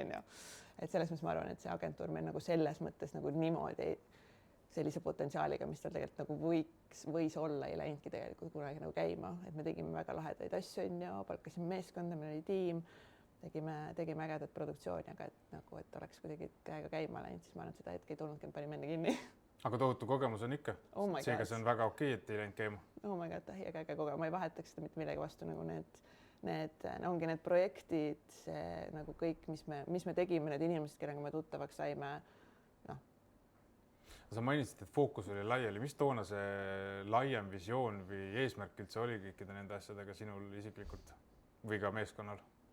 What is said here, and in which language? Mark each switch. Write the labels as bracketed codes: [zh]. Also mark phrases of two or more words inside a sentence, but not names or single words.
[et] Et selles mõttes ma arvan, et see agentuur meil nagu selles mõttes nagu niimoodi sellise potentsiaaliga, mis tal tegelikult nagu võis olla, ei läinudki tegelikult kunagi nagu käima, et me tegime väga lahedaid asju, palkasime meeskonda, meil oli tiim, tegime ägedat produktsiooni, aga et oleks kuidagi käega käima läinud, siis ma arvan, et seda hetke ei tulnudki, panime enne kinni. Aga tohutu kogemus on ikka. Seega see on väga okei, et ei läinud käima. [en] Oh my god, [et] äge kogemus, ma ei vahetaks seda mitte millegi vastu, nagu need ongi need projektid, see nagu kõik, mis me tegime, need inimesed, kellega me tuttavaks saime. Sa mainisid, et fookus oli laiali. Mis toona see laiem visioon või eesmärk üldse oli kõikide nende asjadega sinul isiklikult või ka meeskonnal?